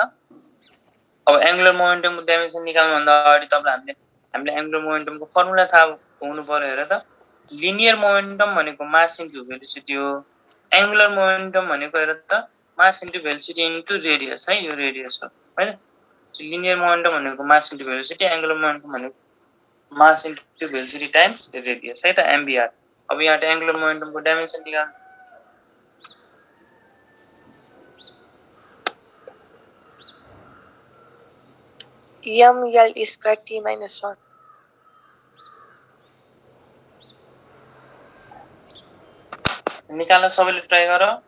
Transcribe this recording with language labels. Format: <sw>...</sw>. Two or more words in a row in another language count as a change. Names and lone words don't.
<ne>अब</ne> <en>angular momentumको dimension</en> <ne>निकाल्नुभन्दा अगाडि तपाईलाई हामीले</ne> <en>angular momentumको formula</en> <ne>थाहा हुनु पर्यो हेर त</ne> <en>linear momentum</en> <ne>भनेको</ne> <en>mass into velocity</en> <ne>हो</ne> <en>angular momentum</en> <ne>भनेको हेर त</ne> <en>mass into velocity into radius</en> <ne>है यो रेडियस हो हैन</ne> <en>linear momentum</en> <ne>भनेको</ne> <en>mass into velocity angular momentum</en> <ne>भनेको</ne> <en>mass into velocity times radius</en> <ne>है त एमबीआर अब यहाँ</ne> <en>angular momentumको dimension</en> <ne>निकाल</ne> <en>ML square T minus 1.</en> <ne>निकाल्न सबैले ट्राई गर</ne>